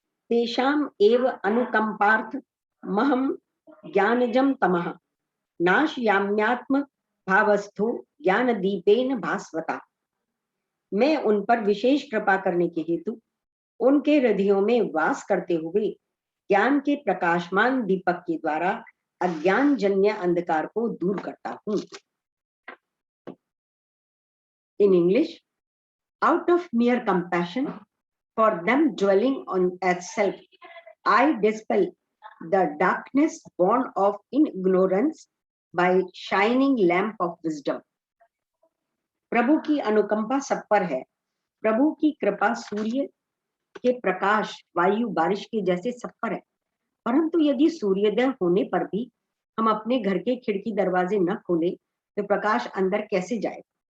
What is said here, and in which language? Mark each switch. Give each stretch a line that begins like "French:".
Sanskrit: तेषाम एव अनुकंपार्थ महम ज्ञानजम तमः नाशयाम्यात्म भावस्थो ज्ञान दीपेन भास्वता।
Hindi: मैं उन पर विशेष कृपा करने के हेतु उनके हृदयों में वास करते हुए ज्ञान के प्रकाशमान दीपक के द्वारा अज्ञान जन्य अंधकार को दूर करता हूं।
English: In English, out of mere compassion for them dwelling on as self, I dispel the darkness born of ignorance by shining lamp of wisdom.
Hindi: प्रभु की अनुकंपा सब पर है। प्रभु की कृपा सूर्य के प्रकाश, वायु, बारिश के जैसे सब पर है। परंतु यदि सूर्योदय होने पर भी हम अपने घर के खिड़की दरवाजे न खोले तो प्रकाश अंदर कैसे जाएगा?